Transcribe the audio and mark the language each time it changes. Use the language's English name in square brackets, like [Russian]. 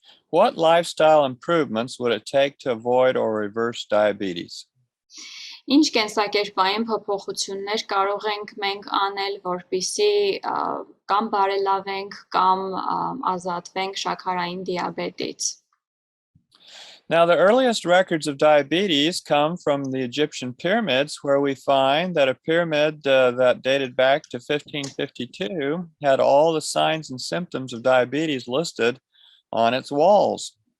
[English] What lifestyle improvements would it take to avoid or reverse diabetes? [Armenian] Ինչ կենսակերպային փոփոխություններ կարող ենք մենք անել, որպեսզի կամ բարելավենք կամ ազատվենք շաքարային դիաբետից։ [English] Now, the earliest records of diabetes come from the Egyptian pyramids, where we find that a pyramid that dated back to 1552 had all the signs and symptoms of diabetes listed on its walls.